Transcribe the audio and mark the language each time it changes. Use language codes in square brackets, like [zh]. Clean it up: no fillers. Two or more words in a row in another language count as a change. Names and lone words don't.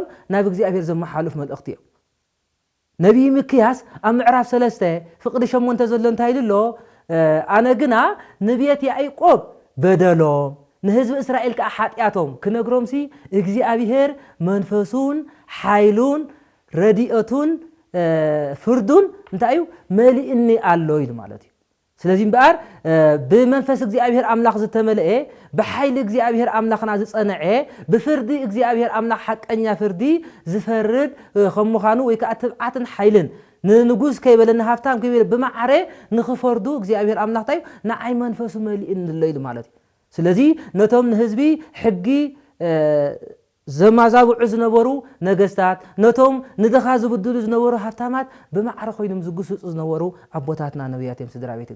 [ti] ናብ እግዚአብሔር ዘመሓላልፍ መልእኽቲ እዮም ነቢይ ሚክያስ ኣብ ምዕራፍ 3 ፍቅዲ 8 ዘሎ እንታይ ኢሉ ኣነ ግና ንቤት ያዕቆብ በደሎም ንህዝቢ እስራኤል ከዓ ሓጢያቶም ክነግሮምሲ እግዚአብሔር መንፈሱን ሓይሉን ረዲኤቱን ፍርዱን እንታዩ መልእኒ ኣሎ ኢሉ ማለት እዩ ስለዚህ ባር በመንፈስ እግዚአብሔር አምላክ ዝተመለአ በኃይል እግዚአብሔር አምላክና ዝጸነዐ በፍርዲ እግዚአብሔር አምላክ ሐቀኛ ፍርዲ ዝፈርድ ከምዃኑ ወይ ከዓ ትብዓትን ኃይልን ንንጉስ ከይበለና ሃፍታም ከይበለ በማዕረ ንኽፈርዱ እግዚአብሔር አምላክ ታዩ ንዓይ መንፈሱ መልእኒ ኣሎ ኢሉ ማለት እዩ ስለዚህ ነቶም ንህዝቢ ሕጊ ዘማዛብዑ ዝነበሩ ነገስታት ነቶም ንደኻ ዝብድሉ ዝነበሩ ሃብታማት በማዕረ ኮይኖም ዝግስጹ ዝነበሩ አቦታትና ነቢያት እዮም ስድራ ቤት